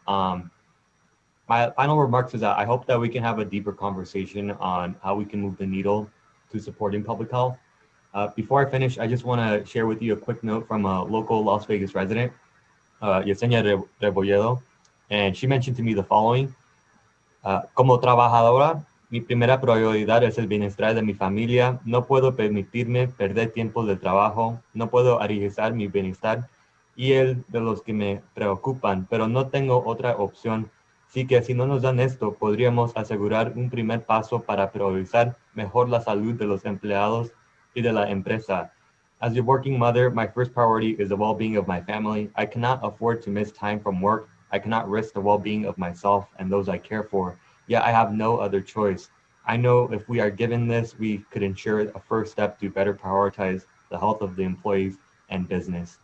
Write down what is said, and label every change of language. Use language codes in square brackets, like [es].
[en] My final remarks is that I hope that we can have a deeper conversation on how we can move the needle to supporting public health. Before I finish, I just want to share with you a quick note from a local Las Vegas resident, Yesenia Rebolledo, and she mentioned to me the following. [es] Como trabajadora, mi primera prioridad es el bienestar de mi familia. No puedo permitirme perder tiempo de trabajo. No puedo arriesgar mi bienestar y el de los que me preocupan, pero no tengo otra opción. Así que si no nos dan esto, podríamos asegurar un primer paso para priorizar mejor la salud de los empleados y de la empresa. [en] As a working mother, my first priority is the well-being of my family. I cannot afford to miss time from work. I cannot risk the well-being of myself and those I care for. Yet I have no other choice. I know if we are given this, we could ensure a first step to better prioritize the health of the employees and business.